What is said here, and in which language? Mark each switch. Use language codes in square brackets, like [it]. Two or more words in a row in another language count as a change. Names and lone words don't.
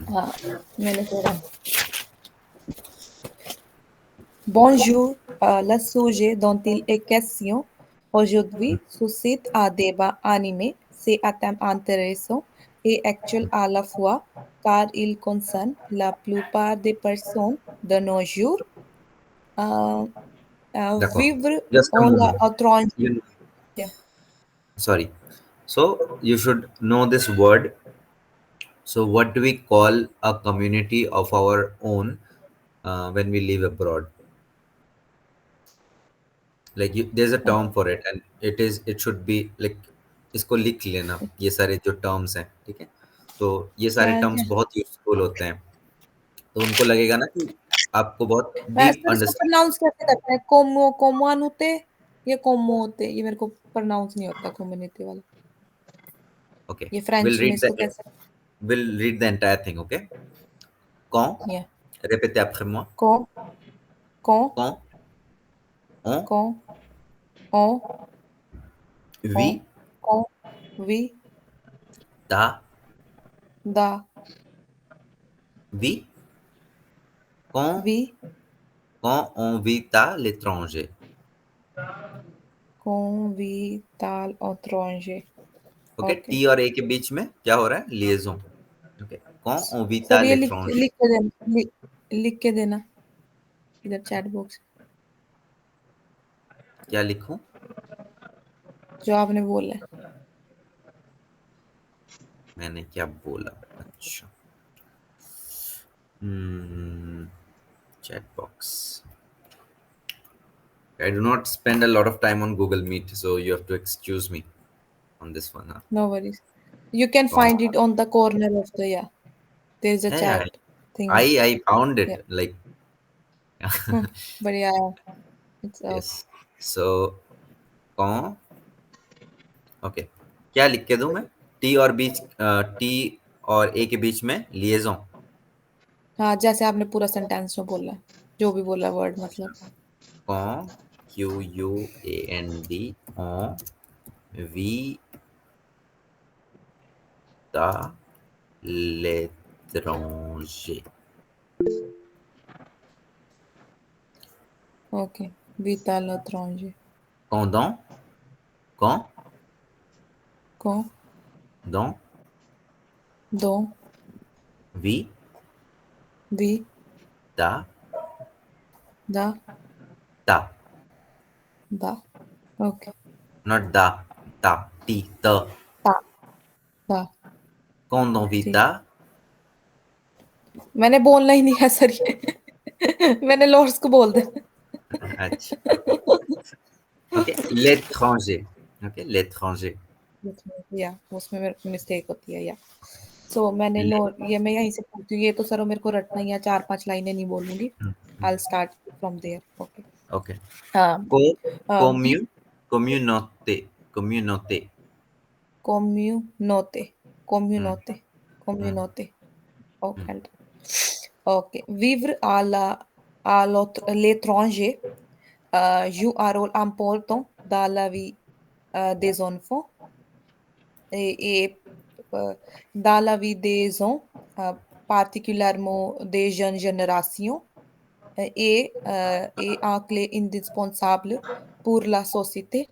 [hi] हाँ, मैंने बोला [fr] Bonjour, le sujet dont il est question aujourd'hui suscite un débat animé. C'est un thème intéressant et actuel à la fois car il concerne la plupart des personnes de nos jours. Euh, D'accord. Vivre [en] Just a [fr] en moment. l'étranger. [en] You, sorry. So you should know this word. So what do we call a community of our own when we live abroad? Like you, there's a term for it, and it should be like [hi] इसको लिख लेना ये सारे जो टर्म्स हैं, ठीक है? तो ये सारे क्या टर्म्स क्या बहुत यूजफुल होते हैं, तो उनको लगेगा ना कि आपको बहुत डीप सर इसको अंडरस्टैंडिंग। प्रोनाउंस कैसे करते हैं? कोमोनुते या कोमोते? ये मेरे को प्रोनाउंस नहीं होता कम्युनिटी वाला। ओके, ये [en] विल [hi] फ्रेंच में [en] read the [hi] इसको कैसे? [en] entire thing, okay? [fr] quand, [hi] या [fr] répétez après moi, को को quand on को on on vit on we ta the vie, quand we on vit à l'étranger. convital étranger. [hi] ओके, ओके टी और ए के बीच में क्या हो रहा है? लिएजन। ओके, [fr] quand on vit à [hi] सर ये [fr] l'étranger, [hi] लिख के देना, लिख के देना इधर चैट बॉक्स क्या लिखूं? जो आपने बोला है। मैंने क्या बोला? अच्छा, [en] hmm, chat box. I do not spend a lot of time on Google Meet, so you have to excuse me on this one. Huh? No worries. You can [fr] Quand, [en] find it on the corner of the yeah. There's a yeah, chat thing. I found Yeah. it like But yeah, it's okay. yes. So quand, [hi] ओके, क्या लिख के दूं मैं? टी और ए के बीच में लिएजन। हाँ जैसे आपने पूरा सेंटेंस में बोला है, जो भी बोला वर्ड मतलब। quand, क्यू यू ए एन डी, [fr] on vit à l'étranger. ओके vital étranger. Pendant, quand, Con dans, donc vit vi à da ta. [en] Da. Okay. Not da, ta, ti, the. Ta. Da. [fr] Quand on vit [hi] जी। [fr] ta, [hi] मैंने बोलना ही नहीं है सर ये मैंने लॉर्ड्स को बोल दे अच्छा, [fr] ok, l'étranger, ok, l'étranger, [hi] या उसमें मेरे को मिस्टेक होती है या सो मैंने लो [fr] L'é- [hi] ये मैं यहीं से पूछती हूँ ये तो सर मेरे को रटना ही है 4-5 लाइनें नहीं बोलूंगी [en] I will start from there okay [fr] ok, um, Co, we communauté, communauté, communauté Hmm, communauté hmm, communauté hmm, ok ok vivre à l'étranger joue un rôle important dans la vie des enfants et dans la vie des gens, particulièrement des jeunes générations, est un clé indispensable pour la société.